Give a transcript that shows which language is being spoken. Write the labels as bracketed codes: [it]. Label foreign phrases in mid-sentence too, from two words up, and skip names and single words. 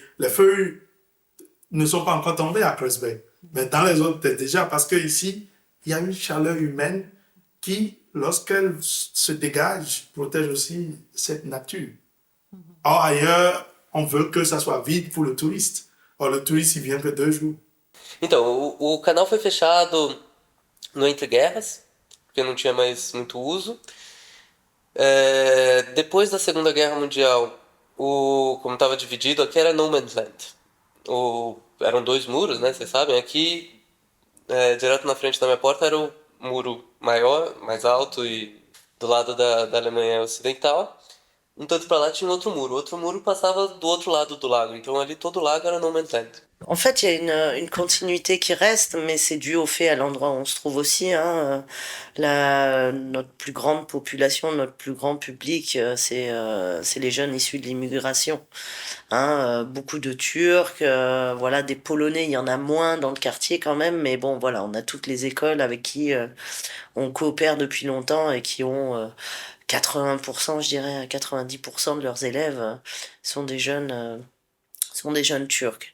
[fr] Les feuilles ne sont pas encore tombées à Kreuzberg, mais dans les autres, peut-être déjà, parce qu'ici, il y a une chaleur humaine qui, lorsqu'elle se dégage, protège aussi cette nature. Or, ailleurs, on veut que ça soit vide pour le touriste. Or, le touriste, il vient que 2 jours. [pt] Então, o canal foi fechado no Entre Guerras, porque não tinha mais muito uso. Depois da Segunda Guerra Mundial, como estava dividido, aqui era [en] No Man's Land. [pt] Eram 2 muros, né? Vocês sabem. Aqui, direto na frente da minha porta, era o muro maior, mais alto, e do lado da Alemanha Ocidental. Um tanto para lá tinha outro muro. Outro muro passava do outro lado do lago. Então ali todo o lago era [en] No Man's Land. [fr] En fait, il y a une continuité qui reste, mais c'est dû au fait à l'endroit où on se trouve aussi. Hein. Notre plus grande population, notre plus grand public, c'est les jeunes issus de l'immigration. Hein, beaucoup de Turcs, voilà, des Polonais, il y en a moins dans le quartier quand même, mais bon, voilà, on a toutes les écoles avec qui on coopère depuis longtemps et qui ont 80%, je dirais, 90% de leurs élèves sont des jeunes turcs.